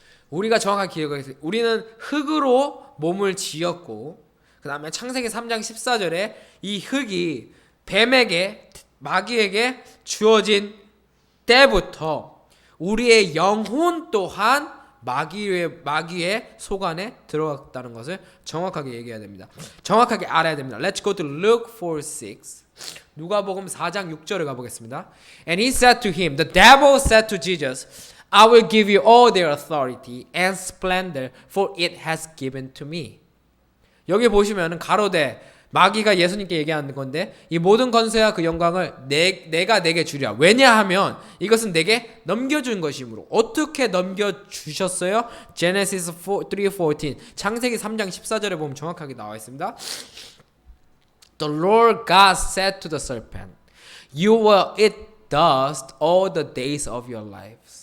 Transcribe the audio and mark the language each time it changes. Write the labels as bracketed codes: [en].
[ko] 우리가 정확하게 기억해서 우리는 흙으로 몸을 지었고 그 다음에 창세기 3장 14절에 이 흙이 뱀에게 마귀에게 주어진 때부터 우리의 영혼 또한 마귀의 속안에 들어갔다는 것을 정확하게 얘기해야 됩니다. 정확하게 알아야 됩니다. [en] Let's go to Luke 4:6. [ko] 누가복음 4장 6절을 가보겠습니다. [en] And he said to him, the devil said to Jesus, I will give you all their authority and splendor, for it has given to me. [ko] 여기 보시면은 가로되 마귀가 예수님께 얘기하는 건데 이 모든 권세와 그 영광을 내가 내게 주리라. 왜냐하면 이것은 내게 넘겨준 것이므로. 어떻게 넘겨주셨어요? Genesis 3:14 창세기 3장 14절에 보면 정확하게 나와 있습니다. [en] The Lord God said to the serpent, You will eat dust all the days of your life.